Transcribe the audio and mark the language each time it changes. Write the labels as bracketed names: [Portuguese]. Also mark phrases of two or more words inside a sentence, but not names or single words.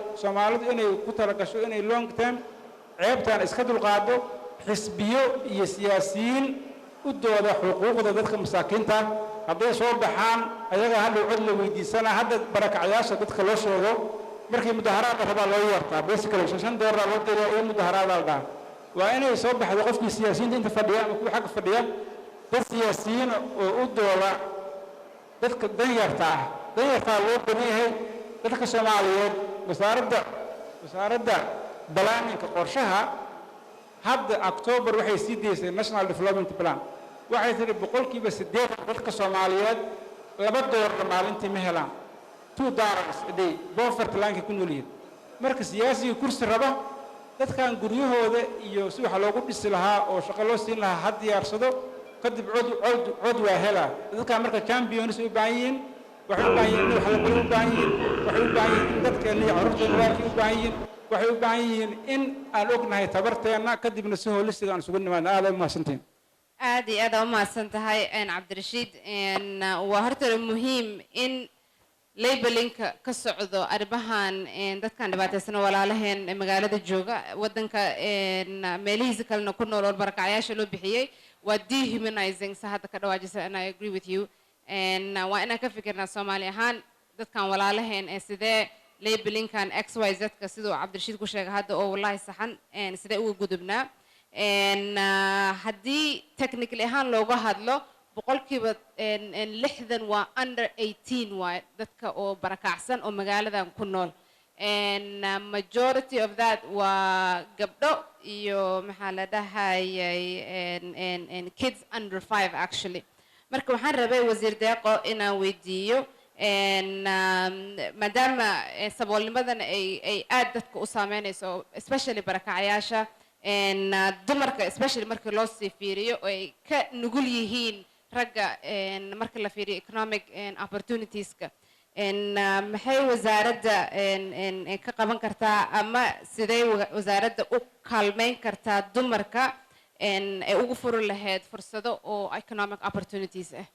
[Somali] Soomaalidu inay ku talagasho inay [English] long term [Somali] ceebtaan iska dulqaado xisbiyo iyo siyaasiyiin u dooda xuquuqda dadka masaakiinta hadday soo baxaan ayaga hadda cod la weydiisana hadda barakacayaasha dadka loo sheego markii mudaharaad raba loo yeertaa basically $5 loo diray oo mudaharaad aldaa waa inay soo baxdo qofkii siyaasiyiinta inta fadhiya ama kuwa xagga fadhiya dad siyaasiyiin oo u dooda dadka danyarta loo baneeyay dadka Soomaaliyeed wasaaradda balaninka qorshaha hadda October waxay sii deysay National Development Plan waxay tiri 8% dadka Soomaaliyeed $2 maalintii ma helaan [English] $2 a day poverty line [Somali] ku nool yihiin marka siyaasiga kursi raba dadkan guryahooda iyo si wax loogu dhisi lahaa oo shaqo loo siin lahaa had diyaarsado kadib cod waa helaa dadka marka champions u baahan yihiin waxay u baahan yihiin wax la baro u baahan yihiin waxay u baahan yihiin dadka iyo carruurta u baahan yihiin waxay u baahan yihiin in aan ognahay tabarteena kadibna si holistiga aan isugu nimaadno aad u mahadsantiin aad iyo aad u mahadsan tahay Cabdirashiid waa horta muhiim in labelinka ka socdo arrimahan dadkan dhibaataysan walaalaheen magaalada jooga wadanka meelihiisa kalena ku nool barakacayaasha loo bixiyay waa dehumanizing hadda ka dhawaajisa [English] and I agree with you [Somali] waa inaan ka fikirnaa Soomaali ahaan dadkan walaalaheen sidee labelinkan XYZ ka sidoo Cabdirashiid ku sheegay hadda oo wallahi saxan sidee ugu gudubnaa haddii technically ahaan looga hadlo boqolkiiba 60 waa under 18 waa dadka oo barakacsan oo magaaladan ku nool [English] majority of that [Somali] waa gabdho iyo maxaa la dhahayay [English] kids under 5 [Somali] actually marka waxaan rabay wasiir deeqo inaan weydiiyo maadaama saboolnimadan ay aad dadka u saameynayso especially barakacayaasha dumarka especially markii loo sii fiiriyo oo ay ka nugul yihiin ragga marka la fiiriyo [English] economic opportunitieska [Somali] maxay wasaaradda ka qaban kartaa ama sidee wasaaradda u kaalmeyn kartaa dumarka ay ugu furi lahayd fursado oo [English] economic opportunities [Somali] ah?